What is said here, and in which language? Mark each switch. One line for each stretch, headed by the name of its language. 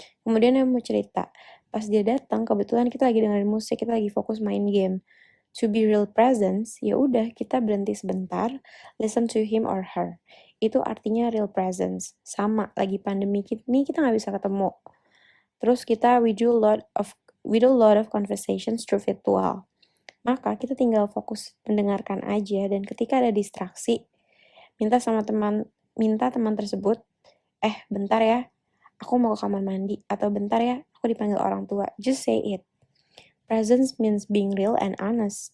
Indonesian: Kemudian dia mau cerita, pas dia datang kebetulan kita lagi dengerin musik, kita lagi fokus main game.
English: To be real presence,
Indonesian: ya udah kita berhenti sebentar,
English: listen to him or her.
Indonesian: Itu artinya real presence. Sama, lagi pandemi ini kita nggak bisa ketemu.
English: Terus we do a lot of conversations through virtual.
Indonesian: Maka kita tinggal fokus mendengarkan aja, dan ketika ada distraksi, minta teman tersebut, bentar ya, aku mau ke kamar mandi, atau bentar ya, aku dipanggil orang tua.
English: Just say it. Presence means being real and honest.